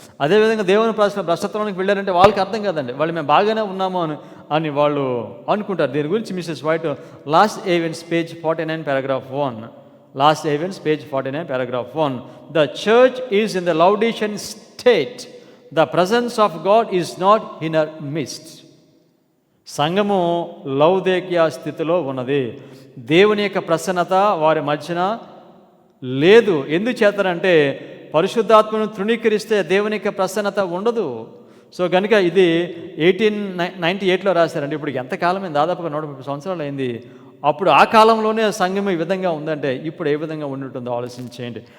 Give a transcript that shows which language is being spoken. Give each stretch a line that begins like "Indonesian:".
Telugu: అదేవిధంగా దేవుని ప్రజలు భ్రష్టత్వానికి వెళ్ళారంటే వాళ్ళకి అర్థం కాదండి. వాళ్ళు మేము బాగానే ఉన్నాము అని వాళ్ళు అనుకుంటారు. దీని గురించి Mrs white last events page 49 paragraph 1 last events page 49 paragraph 1
English: The church is in the Laodicean state. The presence of God is not in her midst.
Telugu: సంఘము లౌదేకియా స్థితిలో ఉన్నది. దేవుని యొక్క ప్రసన్నత వారి మధ్యన లేదు. ఎందుచేతనంటే పరిశుద్ధాత్మను తృణీకరిస్తే దేవుని యొక్క ప్రసన్నత ఉండదు. సో కనుక ఇది 1898లో రాశారండి. ఇప్పుడు ఎంతకాలమైంది? దాదాపుగా 130 సంవత్సరాలు అయింది. అప్పుడు ఆ కాలంలోనే సంఘం ఈ విధంగా ఉందంటే ఇప్పుడు ఏ విధంగా ఉంటుందో ఆలోచించేయండి.